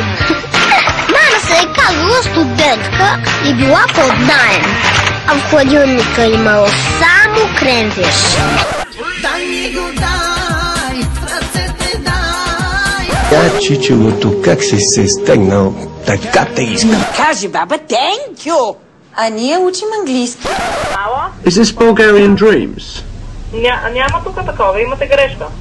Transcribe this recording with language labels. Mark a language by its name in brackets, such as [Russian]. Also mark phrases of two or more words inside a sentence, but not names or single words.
[Bulgarian] Мама се е казала студентка и била под наем. А в хладилника имала само кренвирш. Дай ми го, дай, в ръцете дай. Чичелото как си се стегнал, така те искам. Кажи, баба, [English] thank you. [Bulgarian] А ние учим английски. [English] Is this Bulgarian Dreams? [Bulgarian] Няма тук такова, имате грешка.